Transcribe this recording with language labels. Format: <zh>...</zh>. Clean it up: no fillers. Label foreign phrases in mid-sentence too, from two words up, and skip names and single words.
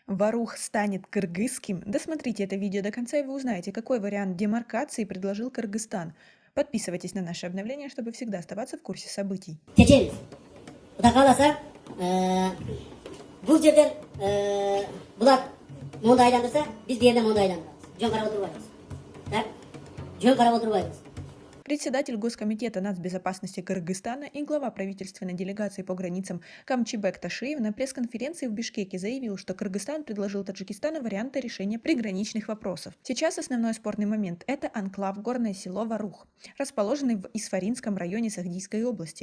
<ru>Варух станет кыргызским? Досмотрите это видео до конца, и вы узнаете, какой вариант демаркации предложил Кыргызстан. Подписывайтесь на наши обновления, чтобы всегда оставаться в курсе событий. Чеченец.</ru> <ky>Куда каласа, бул жерден булар монду айландырса, биз бу жерден монду айландырабыз. Жөн карап отурбайбыз. Так? Жөн карап отурбайбыз.</ky> <ru>Председатель Госкомитета нацбезопасности Кыргызстана и глава правительственной делегации по границам Камчибек Ташиев на пресс-конференции в Бишкеке заявил, что Кыргызстан предложил Таджикистану варианты решения приграничных вопросов. Сейчас основной спорный момент – это анклав горное село Варух, расположенный в Исфаринском районе Сагдийской области.</ru>